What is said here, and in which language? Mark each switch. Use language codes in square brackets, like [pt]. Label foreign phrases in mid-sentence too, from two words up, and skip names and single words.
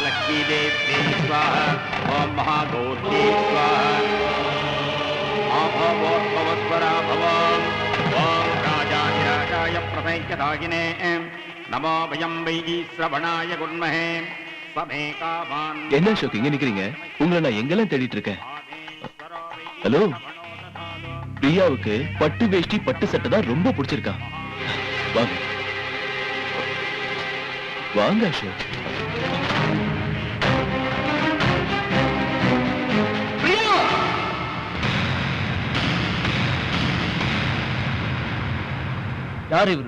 [sa] देव्यै स्वाहा ॐ महागौर्यै स्वाहा भवस्वरा भव ॐ राजाधिराजाय प्रपञ्चदायिने नमो वयं वै श्रवणाय गुण्महे समे कामान् [ta] என்ன அசோக் இங்க நிக்கிறீங்க? உங்களை நான் எங்கெல்லாம் தேடிட்டு இருக்கேன். ஹலோ, பிரியாவுக்கு பட்டு வேஷ்டி பட்டு சட்டை தான் ரொம்ப பிடிச்சிருக்கான். வாங்க வாங்க அசோக். யார் இவரு?